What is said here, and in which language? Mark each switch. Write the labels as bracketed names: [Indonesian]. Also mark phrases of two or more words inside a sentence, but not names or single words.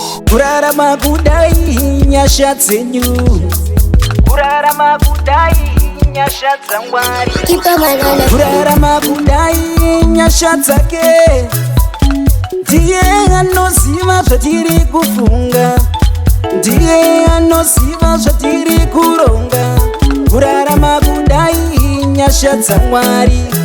[Shona] Kurarama kudai inyasha dzenyu. Kurarama kudai inyasha dzaMwari. [English] Keep on my line. [Shona] Kurarama kudai inyasha dzake. Ndiye anoziva zvatiri kufunga. Ndiye anoziva zvatiri kuronga. Kurarama kudai inyasha dzaMwari.